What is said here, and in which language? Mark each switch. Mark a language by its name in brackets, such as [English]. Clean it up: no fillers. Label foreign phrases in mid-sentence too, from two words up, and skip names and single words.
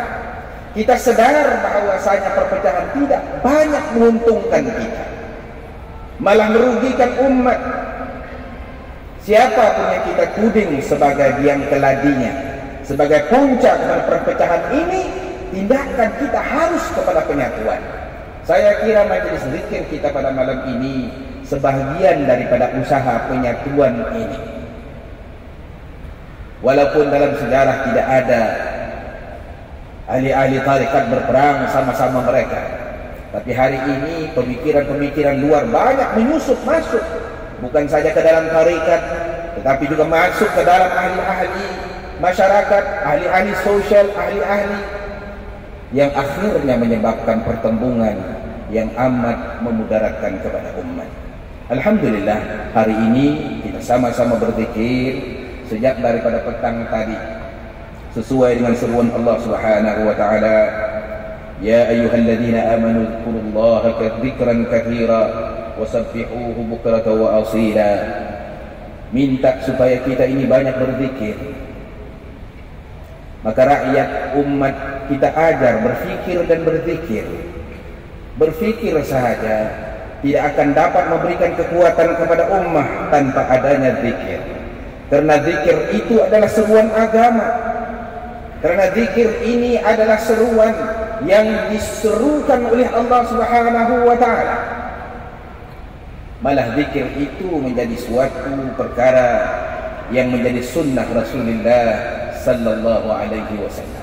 [Malay] Kita sadar bahawasanya perpecahan tidak banyak menguntungkan kita, malah merugikan umat. Siapapun yang kita tuding sebagai biang keladinya, sebagai puncak dari perpecahan ini, tindakan kita harus kepada penyatuan. Saya kira majelis zikir kita pada malam ini sebahagian daripada usaha penyatuan ini. Walaupun dalam sejarah tidak ada ahli-ahli tarikat berperang sama-sama mereka, tapi hari ini pemikiran-pemikiran luar banyak menyusup masuk, bukan saja ke dalam tarikat, tetapi juga masuk ke dalam ahli-ahli masyarakat, ahli-ahli sosial, ahli-ahli, yang akhirnya menyebabkan pertembungan yang amat memudaratkan kepada umat. Alhamdulillah hari ini kita sama-sama berzikir sejak daripada petang tadi, sesuai dengan seruan Allah [Arabic] سبحانه وتعالى, يا أيها الذين آمنوا اذكروا الله ذكرا كثيرا وسبحوه بكرة وأصيلا. [Malay] Minta supaya kita ini banyak berzikir. Maka rakyat umat kita ajar berfikir dan berzikir. Berfikir saja tidak akan dapat memberikan kekuatan kepada ummah tanpa adanya zikir. Karena zikir itu adalah seruan agama. Karena zikir ini adalah seruan yang diserukan oleh Allah [Arabic] سبحانه وتعالى. [Malay] Malah zikir itu menjadi suatu perkara yang menjadi sunnah Rasulullah [Arabic] صلى الله عليه وسلم.